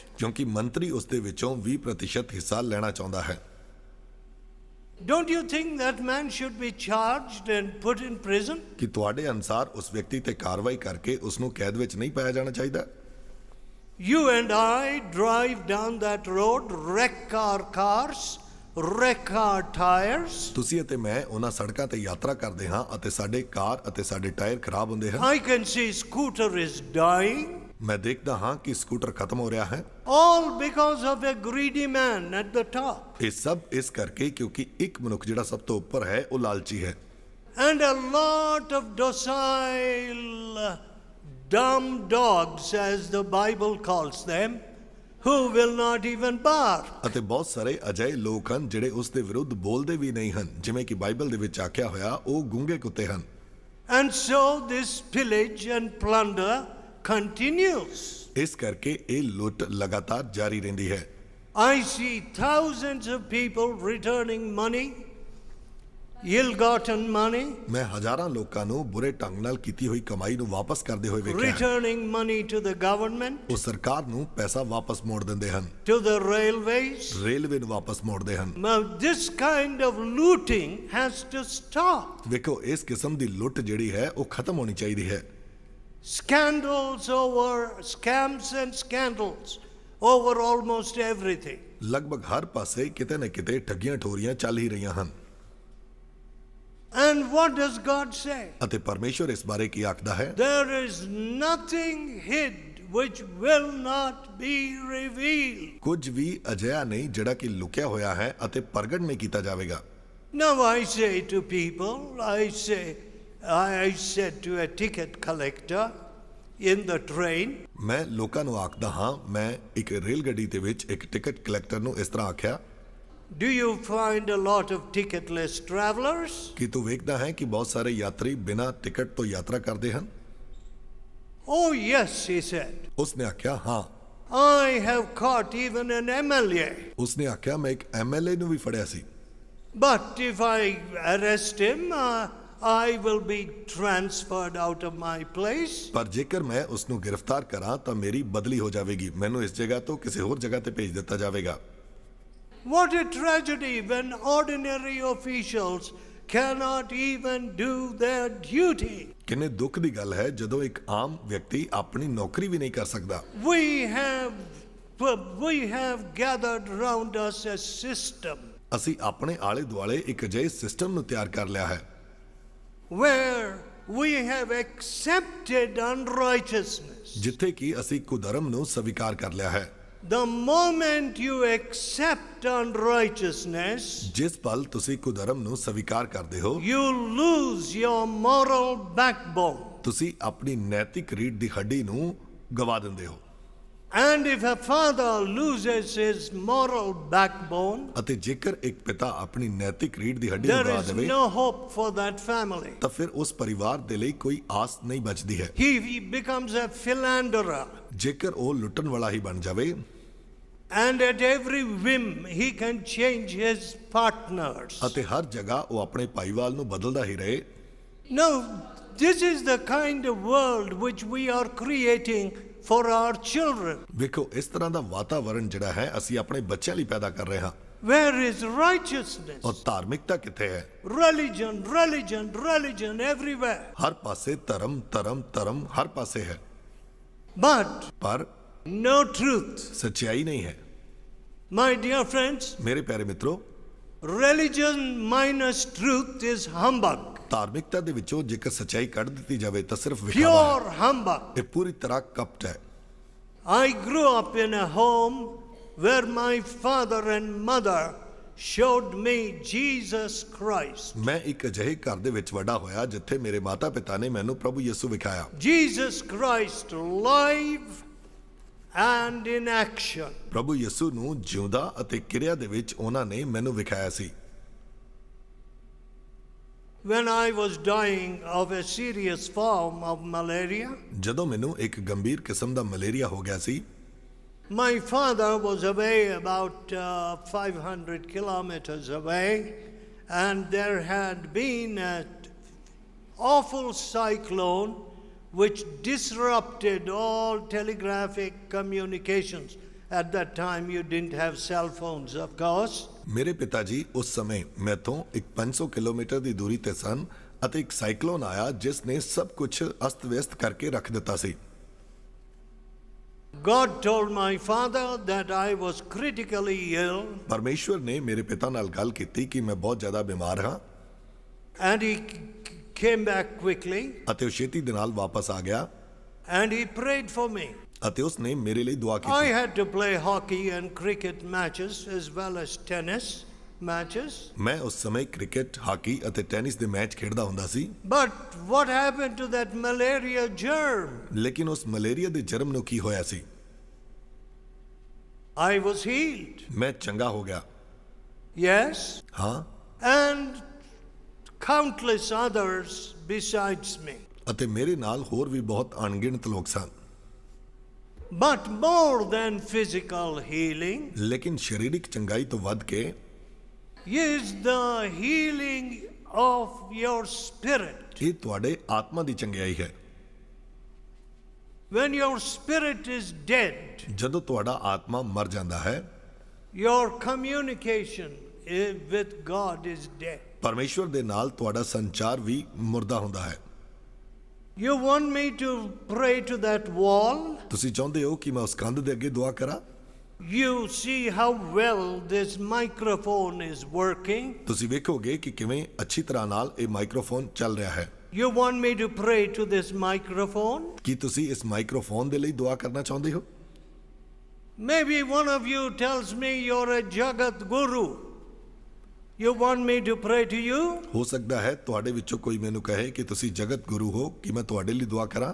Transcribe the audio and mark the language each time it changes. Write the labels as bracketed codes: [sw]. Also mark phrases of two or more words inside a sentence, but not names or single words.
[pa] ਕਿਉਂਕਿ ਮੰਤਰੀ ਉਸ ਦੇ ਵਿੱਚੋਂ 20% ਹਿੱਸਾ ਲੈਣਾ ਚਾਹੁੰਦਾ ਹੈ। [en] Don't you think that man should be charged and put in prison? [pa] ਕਿ ਤੁਹਾਡੇ ਅਨੁਸਾਰ ਉਸ ਵਿਅਕਤੀ ਤੇ ਕਾਰਵਾਈ ਕਰਕੇ ਉਸ ਨੂੰ ਕੈਦ ਵਿੱਚ ਨਹੀਂ ਪਾਇਆ ਜਾਣਾ ਚਾਹੀਦਾ? [en] You and I drive down that road, wreck our cars, wreck our tires. [pa] ਤੁਸੀਂ ਅਤੇ ਮੈਂ ਉਹਨਾਂ ਸੜਕਾਂ ਤੇ ਯਾਤਰਾ ਕਰਦੇ ਹਾਂ ਅਤੇ ਸਾਡੇ ਕਾਰ ਅਤੇ ਸਾਡੇ ਟਾਇਰ ਖਰਾਬ ਹੁੰਦੇ ਹਨ। [en] I can see scooter is dying. [pa] ਮੈਂ ਦੇਖਦਾ ਹਾਂ ਕਿ ਸਕੂਟਰ ਖਤਮ ਹੋ ਰਿਹਾ ਹੈ। [en] All because of a greedy man at the top. [pa] ਇਹ ਸਭ ਇਸ ਕਰਕੇ ਕਿਉਂਕਿ ਇੱਕ ਮਨੁੱਖ ਜਿਹੜਾ ਸਭ ਤੋਂ ਉੱਪਰ ਹੈ ਉਹ ਲਾਲਚੀ ਹੈ। [en] And a lot of docile, dumb dogs, as the Bible calls them, who will not even bark. [pa] ਅਤੇ ਬਹੁਤ ਸਾਰੇ ਅਜਿਹੇ ਲੋਕ ਹਨ ਜਿਹੜੇ ਉਸ ਦੇ ਵਿਰੁੱਧ ਬੋਲਦੇ ਵੀ ਨਹੀਂ ਹਨ, ਜਿਵੇਂ ਕਿ ਬਾਈਬਲ ਦੇ ਵਿੱਚ ਆਖਿਆ ਹੋਇਆ ਉਹ ਗੂੰਗੇ ਕੁੱਤੇ ਹਨ। [en] And so this pillage and plunder continues. [pa] ਇਸ ਕਰਕੇ ਇਹ ਲੁੱਟ ਲਗਾਤਾਰ ਜਾਰੀ ਰਹਿੰਦੀ ਹੈ। [en] I see thousands of people returning money, ill-gotten money, [pa] ਮੈਂ ਹਜ਼ਾਰਾਂ ਲੋਕਾਂ ਨੂੰ ਬੁਰੇ ਢੰਗ ਨਾਲ ਕੀਤੀ ਹੋਈ ਕਮਾਈ ਨੂੰ ਵਾਪਸ ਕਰਦੇ ਹੋਏ ਵੇਖਿਆ ਹੈ। [en] returning money to the government, [pa] ਉਹ ਸਰਕਾਰ ਨੂੰ ਪੈਸਾ ਵਾਪਸ ਮੋੜ ਦਿੰਦੇ ਹਨ, [en] to the railways. [pa] ਰੇਲਵੇ ਨੂੰ ਵਾਪਸ ਮੋੜਦੇ ਹਨ। [en] Now this kind of looting has to stop. [pa] ਵੇਖੋ ਇਸ ਕਿਸਮ ਦੀ ਲੁੱਟ ਜਿਹੜੀ ਹੈ ਉਹ ਖਤਮ ਹੋਣੀ ਚਾਹੀਦੀ ਹੈ। [en] Scandals over scams and scandals over almost everything. [pa] ਲਗਭਗ ਹਰ ਪਾਸੇ ਕਿਤੇ ਨਾ ਕਿਤੇ ਠੱਗੀਆਂ ਠੋਰੀਆਂ ਚੱਲ ਹੀ ਰਹੀਆਂ ਹਨ। [en] And what does God say? [pa] ਅਤੇ ਪਰਮੇਸ਼ਵਰ ਇਸ ਬਾਰੇ ਕੀ ਆਖਦਾ ਹੈ? [en] There is nothing hid which will not be revealed. [pa] ਕੁਝ ਵੀ ਅਜਿਹਾ ਨਹੀਂ ਜਿਹੜਾ ਕਿ ਲੁਕਿਆ ਹੋਇਆ ਹੈ ਅਤੇ ਪ੍ਰਗਟ ਨਹੀਂ ਕੀਤਾ ਜਾਵੇਗਾ। [en] Now I say to people, I said to a ticket collector in the train, [pa] ਮੈਂ ਲੋਕਾਂ ਨੂੰ ਆਖਦਾ ਹਾਂ, ਮੈਂ ਇੱਕ ਰੇਲ ਗੱਡੀ ਦੇ ਵਿੱਚ ਇੱਕ [en] ticket collector [pa] ਨੂੰ ਇਸ ਤਰ੍ਹਾਂ ਆਖਿਆ, [en] do you find a lot of ticketless travelers? [pa] ਕਿ ਤੂੰ ਵੇਖਦਾ ਹੈ ਕਿ ਬਹੁਤ ਸਾਰੇ ਯਾਤਰੀ ਬਿਨਾਂ ਟਿਕਟ ਤੋਂ ਯਾਤਰਾ ਕਰਦੇ ਹਨ? [en] Oh yes, he said. [pa] ਉਸਨੇ ਆਖਿਆ ਹਾਂ। [en] I have caught even an MLA. [pa] ਉਸਨੇ ਆਖਿਆ ਮੈਂ ਇੱਕ MLA ਨੂੰ ਵੀ ਫੜਿਆ ਸੀ। [en] But if I arrest him, I will be transferred out of my place. [pa] ਪਰ ਜੇਕਰ ਮੈਂ ਉਸ ਨੂੰ ਗ੍ਰਿਫਤਾਰ ਕਰਾਂ ਤਾਂ ਮੇਰੀ ਬਦਲੀ ਹੋ ਜਾਵੇਗੀ, ਮੈਨੂੰ ਇਸ ਜਗ੍ਹਾ ਤੋਂ ਕਿਸੇ ਹੋਰ ਜਗ੍ਹਾ ਤੇ ਭੇਜ ਦਿੱਤਾ ਜਾਵੇਗਾ। [en] What a tragedy when ordinary officials cannot even do their duty. [pa] ਕਿੰਨੇ ਦੁੱਖ ਦੀ ਗੱਲ ਹੈ ਜਦੋਂ ਇੱਕ ਆਮ ਵਿਅਕਤੀ ਆਪਣੀ ਨੌਕਰੀ ਵੀ ਨਹੀਂ ਕਰ ਸਕਦਾ। [en] We have gathered round us a system [pa] ਅਸੀਂ ਆਪਣੇ ਆਲੇ ਦੁਆਲੇ ਇੱਕ ਅਜਿਹੇ ਸਿਸਟਮ ਨੂੰ ਤਿਆਰ ਕਰ ਲਿਆ ਹੈ [en] where we have accepted unrighteousness. [pa] ਜਿੱਥੇ ਕਿ ਅਸੀਂ ਕੁਧਰਮ ਨੂੰ ਸਵੀਕਾਰ ਕਰ ਲਿਆ ਹੈ। [en] The moment you accept unrighteousness, [pa] ਜਿਸ ਪਲ ਤੁਸੀਂ ਕੁਧਰਮ ਨੂੰ ਸਵੀਕਾਰ ਕਰਦੇ ਹੋ, [en] you lose your moral backbone. [pa] ਤੁਸੀਂ ਆਪਣੀ ਨੈਤਿਕ ਰੀੜ੍ਹ ਦੀ ਹੱਡੀ ਨੂੰ ਗਵਾ ਦਿੰਦੇ ਹੋ। [en] And if a father loses his moral backbone, [pa] ਅਤੇ ਜੇਕਰ ਇੱਕ ਪਿਤਾ ਆਪਣੀ ਨੈਤਿਕ ਰੀੜ੍ਹ ਦੀ ਹੱਡੀ ਨੂੰ [en] there [pa] ਗਵਾ [en] is [pa] ਦੇਵੇ [en] no hope for that family. [pa] ਤਾਂ ਫਿਰ ਉਸ ਪਰਿਵਾਰ ਦੇ ਲਈ ਕੋਈ ਆਸ ਨਹੀਂ ਬਚਦੀ ਹੈ। [en] He becomes a philanderer. [pa] ਜੇਕਰ ਉਹ ਲੁੱਟਣ ਵਾਲਾ ਹੀ ਬਣ ਜਾਵੇ [en] And at every whim he can change his partners. [pa] ਅਤੇ ਹਰ ਜਗ੍ਹਾ ਉਹ ਆਪਣੇ ਭਾਈਵਾਲ ਨੂੰ ਬਦਲਦਾ ਹੀ ਰਹੇ। [en] No, this is the kind of world which we are creating for our children. [pa] ਵੇਖੋ ਇਸ ਤਰ੍ਹਾਂ ਦਾ ਵਾਤਾਵਰਣ ਜਿਹੜਾ ਹੈ ਅਸੀਂ ਆਪਣੇ ਬੱਚਿਆਂ ਲਈ ਪੈਦਾ ਕਰ ਰਹੇ ਹਾਂ। [en] Where is righteousness? [pa] ਔਰ ਧਾਰਮਿਕਤਾ ਕਿੱਥੇ ਹੈ? [en] Religion, religion, religion everywhere. [pa] ਹਰ ਪਾਸੇ ਧਰਮ ਧਰਮ ਧਰਮ ਹਰ ਪਾਸੇ ਹੈ, [en] But [pa] ਪਰ [en] no truth. [pa] ਸੱਚਾਈ ਨਹੀਂ ਹੈ। [en] My dear friends, [pa] ਮੇਰੇ ਪਿਆਰੇ ਮਿੱਤਰੋ, [en] religion minus truth is humbug. [pa] ਧਾਰਮਿਕਤਾ ਦੇ ਵਿੱਚੋਂ ਜੇਕਰ ਸੱਚਾਈ ਕੱਢ ਦਿੱਤੀ ਜਾਵੇ ਤਾਂ ਸਿਰਫ ਵਿਖਾਵਾ ਹੈ। [en] Pure humbug. [pa] ਇਹ ਪੂਰੀ ਤਰ੍ਹਾਂ ਕਪਟ ਹੈ। [en] I grew up in a home where my father and mother showed me Jesus Christ. [pa] ਮੈਂ ਇੱਕ ਅਜਿਹੇ ਘਰ ਦੇ ਵਿੱਚ ਵੱਡਾ ਹੋਇਆ ਜਿੱਥੇ ਮੇਰੇ ਮਾਤਾ ਪਿਤਾ ਨੇ ਮੈਨੂੰ ਪ੍ਰਭੂ ਯਿਸੂ ਵਿਖਾਇਆ। [en] Jesus Christ live and in action. [pa] ਪ੍ਰਭੂ ਯਿਸੂ ਨੂੰ ਜਿਉਂਦਾ ਅਤੇ ਕਿਰਿਆ ਦੇ ਵਿੱਚ ਉਹਨਾਂ ਨੇ ਮੈਨੂੰ ਵਿਖਾਇਆ ਸੀ। [en] When I was dying of a serious form of malaria, [pa] ਜਦੋਂ ਮੈਨੂੰ ਇੱਕ ਗੰਭੀਰ ਕਿਸਮ ਦਾ ਮਲੇਰੀਆ ਹੋ ਗਿਆ ਸੀ, [en] my father was away about 500 kilometers away, and there had been an awful cyclone which disrupted all telegraphic communications. At that time, you didn't have cell phones, of course. [pa] ਮੇਰੇ ਪਿਤਾ ਜੀ ਉਸ ਸਮੇਂ ਮੈਥੋਂ ਇੱਕ 500 ਕਿਲੋਮੀਟਰ ਦੀ ਦੂਰੀ ਤੇ ਸਨ ਅਤੇ ਇੱਕ ਸਾਈਕਲੋਨ ਆਇਆ ਜਿਸ ਨੇ ਸਭ ਕੁਝ ਅਸਤ-ਵਿਅਸਤ ਕਰਕੇ ਰੱਖ ਦਿੱਤਾ ਸੀ। [en] God told my father that I was critically ill, [pa] ਪਰਮੇਸ਼ਵਰ ਨੇ ਮੇਰੇ ਪਿਤਾ ਨਾਲ ਗੱਲ ਕੀਤੀ ਕਿ ਮੈਂ ਬਹੁਤ ਜ਼ਿਆਦਾ ਬਿਮਾਰ ਹਾਂ [en] and he came back quickly, [pa] ਅਤੇ ਉਹ ਛੇਤੀ ਦੇ ਨਾਲ ਵਾਪਸ ਆ ਗਿਆ [en] and he prayed for me. [pa] ਅਤੇ ਉਸ ਨੇ ਮੇਰੇ ਲਈ ਦੁਆ [en] I [pa] ਕੀਤੀ। [en] had to play hockey and cricket matches as well as tennis matches. [pa] ਮੈਂ ਉਸ ਸਮੇਂ ਕ੍ਰਿਕਟ, ਹਾਕੀ ਅਤੇ ਟੈਨਿਸ ਦੇ ਮੈਚ ਖੇਡਦਾ ਹੁੰਦਾ ਸੀ। [en] But what happened to that malaria germ? [pa] ਲੇਕਿਨ ਉਸ ਮਲੇਰੀਆ ਦੇ ਜਰਮ ਨੂੰ ਕੀ ਹੋਇਆ ਸੀ? [en] I was healed. [pa] ਮੈਂ ਚੰਗਾ ਹੋ ਗਿਆ। [en] Yes, [pa] ਹਾਂ, [en] and countless others besides me. [pa] ਅਤੇ ਮੇਰੇ ਨਾਲ ਹੋਰ ਵੀ ਬਹੁਤ ਅਣਗਿਣਤ ਲੋਕ ਸਨ। [en] But more than physical healing [pa] ਲੇਕਿਨ ਸਰੀਰਕ ਚੰਗਾਈ ਤੋਂ ਵੱਧ ਕੇ [en] is the healing of your spirit. [pa] ਇਹ ਤੁਹਾਡੇ ਆਤਮਾ ਦੀ ਚੰਗਿਆਈ ਹੈ। [en] When your spirit is dead, [pa] ਜਦੋਂ ਤੁਹਾਡਾ ਆਤਮਾ ਮਰ ਜਾਂਦਾ ਹੈ, [en] your communication with God is dead. [pa] ਪਰਮੇਸ਼ਵਰ ਦੇ ਨਾਲ ਤੁਹਾਡਾ ਸੰਚਾਰ ਵੀ ਮੁਰਦਾ ਹੁੰਦਾ ਹੈ। [en] You want me to pray to that wall? [pa] ਤੁਸੀਂ ਚਾਹੁੰਦੇ ਹੋ ਕਿ ਮੈਂ ਉਸ ਕੰਧ ਦੇ ਅੱਗੇ ਦੁਆ ਕਰਾਂ? [en] You see how well this microphone is working? [pa] ਤੁਸੀਂ ਵੇਖੋਗੇ ਕਿ ਕਿਵੇਂ ਅੱਛੀ ਤਰ੍ਹਾਂ ਨਾਲ ਇਹ ਮਾਈਕ੍ਰੋਫੋਨ ਚੱਲ ਰਿਹਾ ਹੈ। [en] You want me to pray to this microphone? [pa] ਕੀ ਤੁਸੀਂ ਇਸ ਮਾਈਕ੍ਰੋਫੋਨ ਦੇ ਲਈ ਦੁਆ ਕਰਨਾ ਚਾਹੁੰਦੇ ਹੋ? [en] Maybe one of you tells me you're a Jagat Guru. You want me to pray to you? [pa] ਹੋ ਸਕਦਾ ਹੈ ਤੁਹਾਡੇ ਵਿੱਚੋਂ ਕੋਈ ਮੈਨੂੰ ਕਹੇ ਕਿ ਤੁਸੀਂ ਜਗਤ ਗੁਰੂ ਹੋ, ਕਿ ਮੈਂ ਤੁਹਾਡੇ ਲਈ ਦੁਆ ਕਰਾਂ?